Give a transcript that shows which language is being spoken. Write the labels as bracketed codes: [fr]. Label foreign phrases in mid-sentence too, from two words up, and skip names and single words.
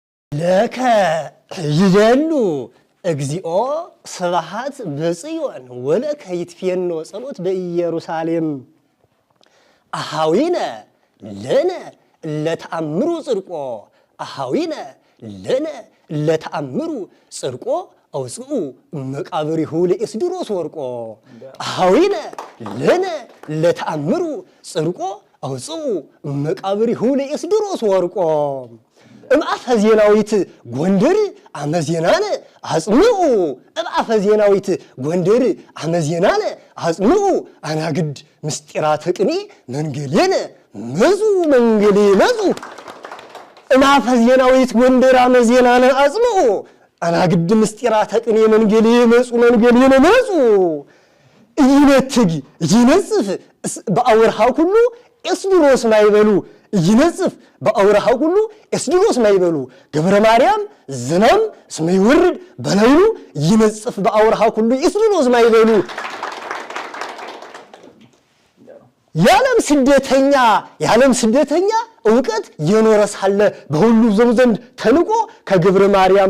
[gez] ለከ ይደሉ እግዚኦ ስብሐት በጽዮን ወለከ ይትፌኖ ጸሎት በኢየሩሳሌም አሃዊነ ለነ ለተአምሩ ጽድቆ አሃዊነ ለነ ለተአምሩ ጽድቆ አውጽኡ መቃብሪሁ ለእስድሮስ ወርቆ አሃዊነ ለነ ለተአምሩ ጽድቆ አውጽኡ መቃብሪሁ ለእስድሮስ ወርቆ እምአፈ ዜናዊት ጎንደር አመዜናነ አጽምኡ እምአፈ ዜናዊት ጎንደር አመዜናነ አጽምኡ አናግድ ምስጢራተ ቅኔ መንገሌነ መዙ መንገሌ መዙ እምአፈ ዜናዊት ጎንደር አመዜናነ አጽምኡ አናግድ ምስጢራተ ቅኔ መንገሌ መጹ መንገሌነ መጹ [am] ይነትግ ይነጽፍ በአወርሃ ሁሉ እስድሮስ ማይበሉ ይነጽፍ በአውራሃ ሁሉ እስድሮስ ማይበሉ ገብረ ማርያም ዝናም ስመይወርድ በላዩ ይነጽፍ በአውራሃ ሁሉ እስድሮስ ማይበሉ ያለም ስደተኛ ዕውቀት የኖረ ሳለ በሁሉ ዘንድ ተንቆ ከገብረ ማርያም